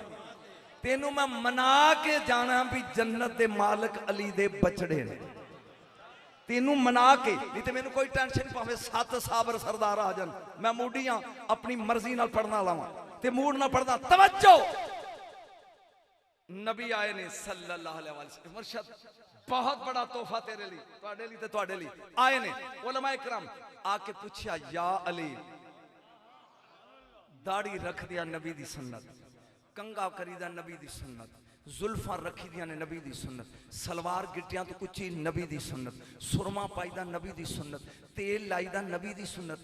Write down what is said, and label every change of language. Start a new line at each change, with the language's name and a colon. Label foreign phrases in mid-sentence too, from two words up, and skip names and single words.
Punjabi: تینوں میں منا کے جانا بھی جنت دے مالک علی دے بچڑے نے، تینوں منا کے، نہیں تو مینوں کوئی ٹینشن بھاویں 7 صابر سردار آ جان، میں موڈیاں اپنی مرضی نال پڑھنا لاواں تے موڈ نال پڑھنا. توجہ، نبی آئے نے
Arabic: صلى الله عليه وسلم,
Punjabi: مرشد بہت بڑا تحفہ تیرے لیے، تہاڈے لیے تے تہاڈے لیے آئے نے. علماء کرام آ کے پچھیا یا علی، داڑھی رکھ دیا نبی دی سنت، کنگھا کری دا نبی دی سنت، زلفاں رکھی دیا نے نبی دی سنت، شلوار گٹیاں توں اچی نبی دی سنت، سرمہ پائی دا نبی دی سنت، تیل لائی دا نبی دی سنت.